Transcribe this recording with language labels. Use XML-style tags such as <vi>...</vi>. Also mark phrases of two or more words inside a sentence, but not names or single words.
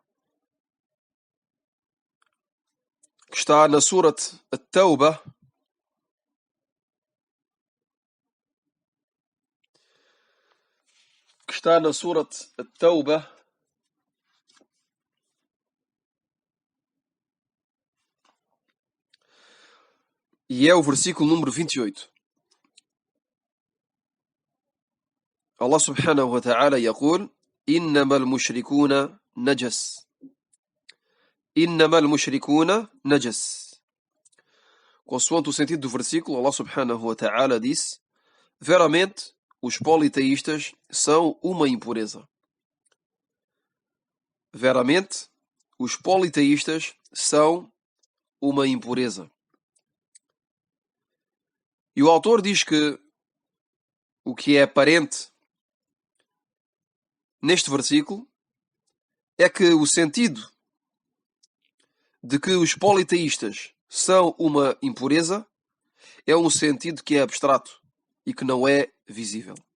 <pt>que está na Surat At-Tawbah, e é o versículo número 28.</pt> <ar>الله سبحانه وتعالى يقول إنما المشركون نجس إنما المشركون نجس.</ar> <pt>Consoante o sentido do versículo,</pt> <ar>الله سبحانه وتعالى</ar> <pt>disse: veramente, os politeístas são uma impureza. Veramente, os politeístas são uma impureza. E o autor diz que o que é aparente neste versículo é que o sentido de que os politeístas são uma impureza é um sentido que é abstrato e que não é visível.</pt>